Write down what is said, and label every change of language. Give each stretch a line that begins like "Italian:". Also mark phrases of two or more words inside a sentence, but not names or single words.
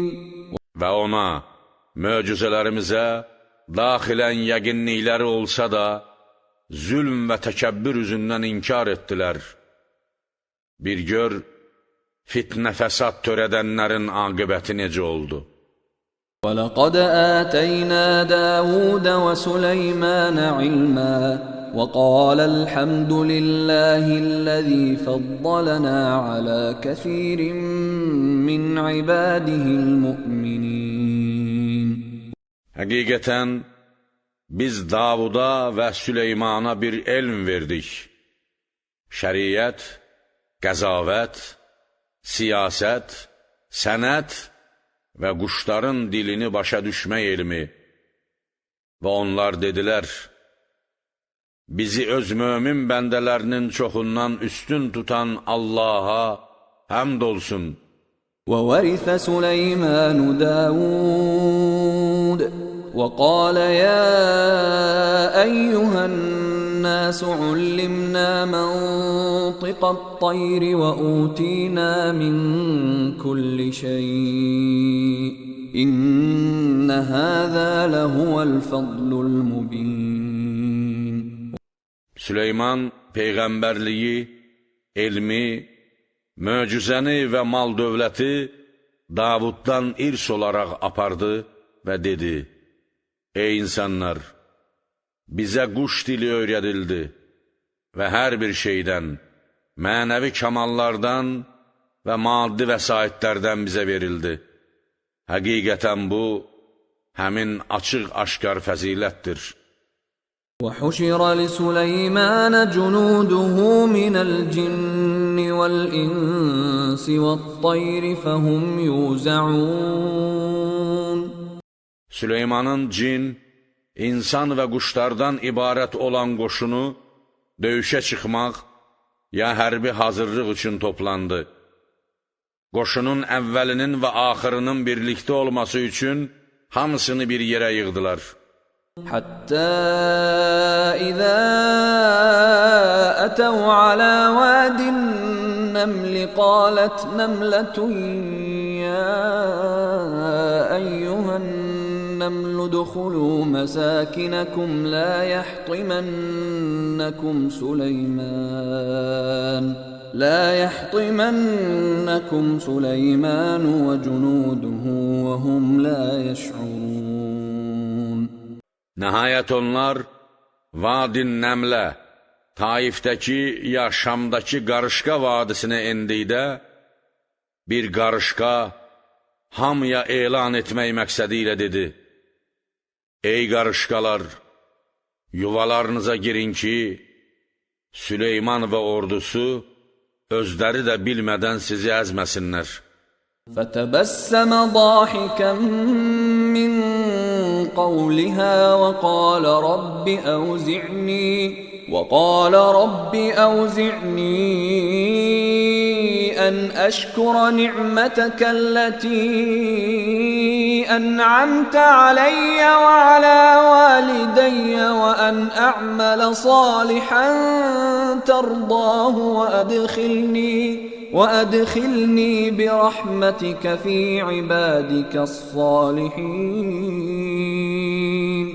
Azerbaijani: Və ona, möcüzələrimizə daxilən yəqinlikləri olsa da, zülm və təkəbbür üzündən inkar etdilər. Bir gör, fitnə fəsad törədənlərin aqibəti necə oldu?
Arabic: وَلَقَدْ آتَيْنَا دَاوُودَ وَسُلَيْمَانَ عِلْمًا وَقَالَ الْحَمْدُ لِلَّهِ الَّذِي فَضَّلَنَا عَلَى كَثِيرٍ مِّنْ عِبَادِهِ الْمُؤْمِنِينَ.
Azerbaijani: Həqiqətən, biz Davuda və Süleymana bir elm verdik. Şəriət, qəzavət, siyasət, sənət və quşların dilini başa düşmək elmi. Və onlar dedilər, bizi öz mömin bəndələrinin çoxundan üstün tutan Allaha həmd olsun.
Arabic: وَوَرِثَ سُلَيْمَانُ دَاوُودَ وَقَالَ يَا أَيُّهَا النَّاسُ عُلِّمْنَا مَنطِقَ الطَّيْرِ وَأُوتِينَا مِنْ كُلِّ شَيْءٍ إِنَّ هَذَا لَهُوَ الْفَضْلُ الْمُبِينُ.
Azerbaijani: Süleyman peyğəmbərliyi, elmi, möcüzəni və mal dövləti Davuddan irs olaraq apardı və dedi, ey insanlar, bizə quş dili öyrədildi və hər bir şeydən, mənəvi kamallardan və maddi vəsaitlərdən bizə verildi. Həqiqətən bu, həmin açıq-aşkar fəzilətdir.
Arabic: وَحُشِرَ لِسُلَيْمَانَ جُنُودُهُ مِنَ الْجِنِّ والإنس والطير فهم يوزعون.
Azerbaijani: Süleymanın cin, insan və quşlardan ibarət olan qoşunu döyüşə çıxmaq ya hərbi hazırlıq üçün toplandı. Qoşunun əvvəlinin və axırının birlikdə olması üçün hamısını bir yerə yığdılar.
Arabic: حتى إذا أتوا على واد النمل قالت نملة يا أيها النمل ادخلوا مساكنكم لا يحطمنكم سليمان وجنوده وهم لا يشعرون.
Azerbaijani: Nəhayət onlar Vadin Nəmlə, Taifdəki ya Şamdakı qarışqa vadisinə endikdə, bir qarışqa hamıya elan etmək məqsədi ilə dedi: Ey qarışqalar, yuvalarınıza girin ki, Süleyman və ordusu özləri də bilmədən sizi əzməsinlər.
Arabic: فَتَبَسَّمَ ضَاحِكًا مِّن قَوْلِهَا وَقَالَ رَبِّ أَوْزِعْنِي أَنْ أَشْكُرَ نِعْمَتَكَ الَّتِي أَنْعَمْتَ عَلَيَّ وَعَلَى وَالِدَيَّ وَأَنْ أَعْمَلَ صَالِحًا تَرْضَاهُ وَأَدْخِلْنِي بِرَحْمَتِكَ فِي عِبَادِكَ الصَّالِحِينَ.